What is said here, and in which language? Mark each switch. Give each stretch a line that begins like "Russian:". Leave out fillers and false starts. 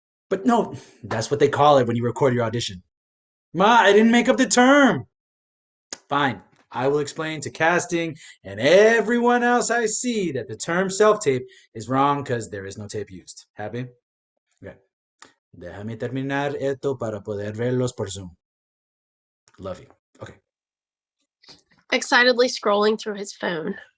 English: But no, that's what they call it when you record your audition. Ma, I didn't make up the term. Fine. I will explain to casting and everyone else I see that the term self-tape is wrong because there is no tape used. Happy? Okay.
Spanish: Déjame terminar esto para poder verlos por Zoom.
English: Love you. Okay. Excitedly scrolling through his phone.